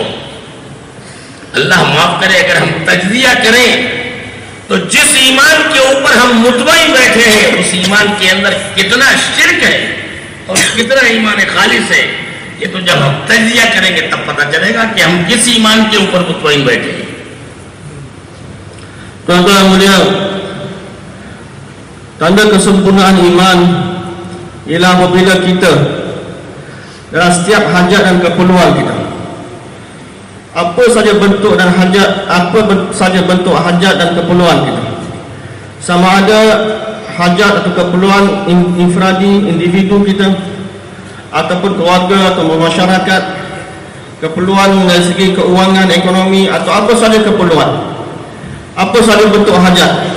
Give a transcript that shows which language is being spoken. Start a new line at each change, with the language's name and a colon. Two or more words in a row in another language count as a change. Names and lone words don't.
Urdu: اللہ معاف کرے اگر ہم تجزیہ کریں تو جس ایمان کے اوپر ہم مطمئن بیٹھے ہیں اس ایمان کے اندر کتنا شرک ہے اور کتنا ایمان خالص ہے، یہ تو جب ہم تجزیہ کریں گے تب پتہ چلے گا کہ ہم کس ایمان کے اوپر مطمئن بیٹھے ہیں۔
Malay: Tuan-tuan mulia, tanda kesempurnaan iman ialah apabila kita dalam setiap hajat dan keperluan kita, apa saja bentuk dan hajat, saja bentuk hajat dan keperluan kita, sama ada hajat atau keperluan infradi, individu kita, ataupun keluarga atau masyarakat, keperluan dari segi keuangan, ekonomi, atau apa saja keperluan, apa saja bentuk hajat,